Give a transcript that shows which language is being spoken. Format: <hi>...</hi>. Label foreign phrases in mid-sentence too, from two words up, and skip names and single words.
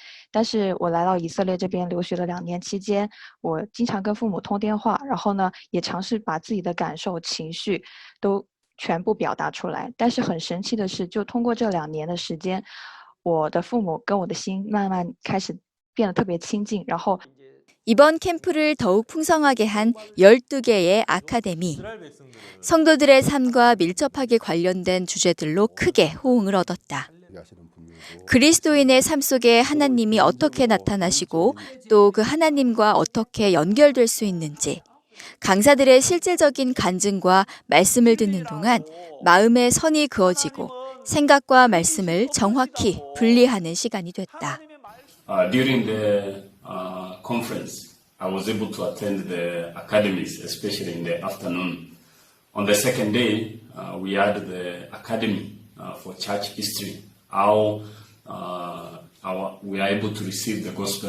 <zh>但是我来到以色列这边留学的2年期间，我经常跟父母通电话，然后呢也尝试把自己的感受情绪都全部表达出来。但是很神奇的是，就通过这2年的时间，我的父母跟我的心慢慢开始变得特别亲近，然后</zh> <ko>이번 캠프를 더욱 풍성하게 한 12개의 아카데미. 성도들의 삶과 밀접하게 관련된 주제들로 크게 호응을 얻었다. 그리스도인의 삶 속에 하나님이 어떻게 나타나시고 또 그 하나님과 어떻게 연결될 수 있는지, 강사들의 실질적인 간증과 말씀을 듣는 동안 마음의 선이 그어지고 생각과 말씀을 정확히 분리하는 시간이 됐다.</ko> <en>During the conference, I was able to attend the academies, especially in the afternoon. On the second day, we had the academy for church history, how we are able to receive the gospel.</en>